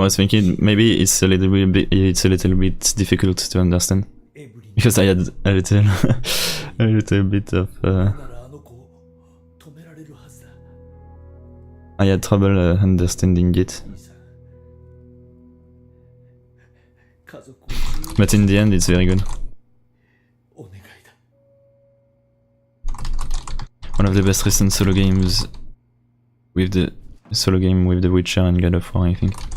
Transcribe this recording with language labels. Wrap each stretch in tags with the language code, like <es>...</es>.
<en>was thinking maybe it's a little bit difficult to understand</en> <ja>エブリン</ja> <en>because I had a little a little bit of</en> <ja>ならあの子を止められるはずだ。</ja> <en>I had trouble understanding it.</en> <ja>兄さん家族を</ja> <en>But in the end, it's very good.</en> <ja>お願いだ。</ja> <en>One of the best recent solo games with the solo game with The Witcher and God of War, I think.</en>